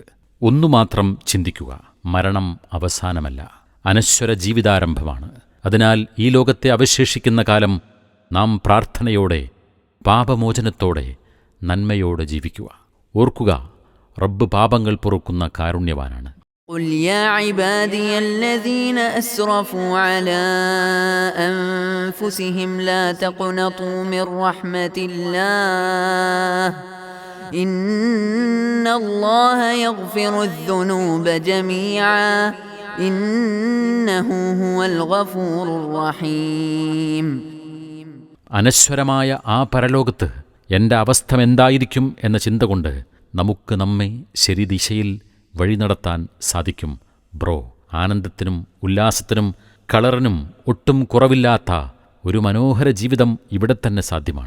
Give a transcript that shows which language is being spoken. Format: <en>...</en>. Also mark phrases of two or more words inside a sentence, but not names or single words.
<ml>ഒന്നുമാത്രം ചിന്തിക്കുക: മരണം അവസാനമല്ല, അനശ്വര ജീവിതാരംഭമാണ്. അതിനാൽ ഈ ലോകത്തെ അവശേഷിക്കുന്ന കാലം നാം പ്രാർത്ഥനയോടെ, പാപമോചനത്തോടെ, നന്മയോടെ ജീവിക്കുക. ഓർക്കുക, റബ്ബ് പാപങ്ങൾ പൊറുക്കുന്ന കാരുണ്യവാനാണ്.</ml> <ar>قل يا عبادي الذين أسرفوا على أنفسهم لا تقنطوا من رحمة الله إن الله يغفر الذنوب جميعا إنه هو الغفور الرحيم.</ar> <ml>അനശ്വരമായ ആ പരലോകത്ത് എൻ്റെ അവസ്ഥമെന്തായിരിക്കും എന്ന ചിന്ത കൊണ്ട് നമുക്ക് നമ്മെ ശരിദിശയിൽ വഴി നടത്താൻ സാധിക്കും. ബ്രോ, ആനന്ദത്തിനും ഉല്ലാസത്തിനും കളറിനും ഒട്ടും കുറവില്ലാത്ത ഒരു മനോഹര ജീവിതം ഇവിടെ തന്നെ സാധ്യമാണ്.</ml>